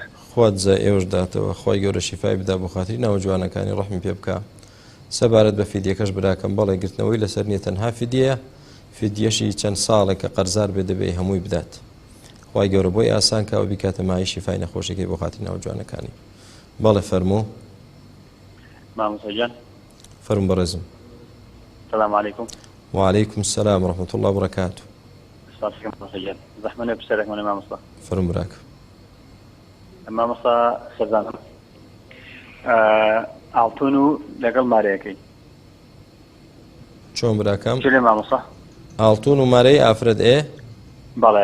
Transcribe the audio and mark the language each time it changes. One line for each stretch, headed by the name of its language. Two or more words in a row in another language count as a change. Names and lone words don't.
Central Kurdish: خوا جزای ئێوەش داتەوە خوای گەورە شیفای بدا بۆ خاتری ناوە جوانەکانی ڕەحمی پێ بکە سەبارەت بە فیدیەکەش براکەم بەڵێ گرتنەوەی لەسەر نییە تەنها فیدیە فیدیەشی چەند ساڵێک کە قەرزار بێ دەبێ هەمووی بدات خوای گەورە بۆی ئاسان کاوە بیکاتە مای شیفای نەخۆشیەکەی بۆ خاتری ناوە جوانەکانی بەڵێ فەرموو مامۆستا گیان فەرموو بەڕێزم
Arabic: السلام عليكم. وعليكم السلام ورحمة الله وبركاته.
Central Kurdish: صافي مامۆستا گیان زەحمەتە پرسیارێکمان مامۆستا فەرموو براکە مامۆستا سەرزانم ئاڵتون و لەگەڵ مارەیەکەی چۆن براکەم چ لێ مامۆستا ئاڵتون و مارەی ئافرەت بەڵێ